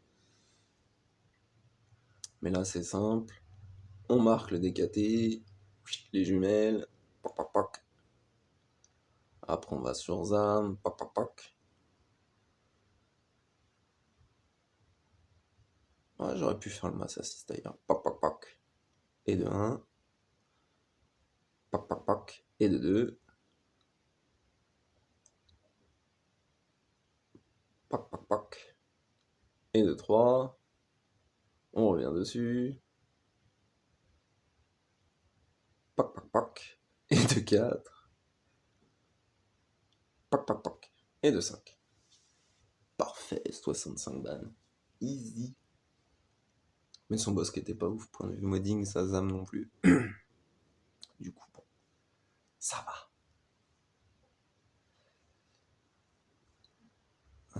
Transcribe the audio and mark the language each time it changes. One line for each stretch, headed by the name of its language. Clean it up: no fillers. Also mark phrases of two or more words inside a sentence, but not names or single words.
French: Mais là c'est simple, on marque le DKT, les jumelles, poc poc poc. Après on va sur Zam, poc poc poc. Ouais, j'aurais pu faire le
English: mass assist
French: d'ailleurs, poc poc poc. Et de 1, poc poc poc. Et de 2, poc poc poc. Et de 3, on revient dessus, poc poc poc. Et de 4, poc poc poc. Et de 5. Parfait, 65 ban. Easy. Mais son boss qui était pas ouf, point de vue modding, sa Zam non plus. Du coup, bon, ça va.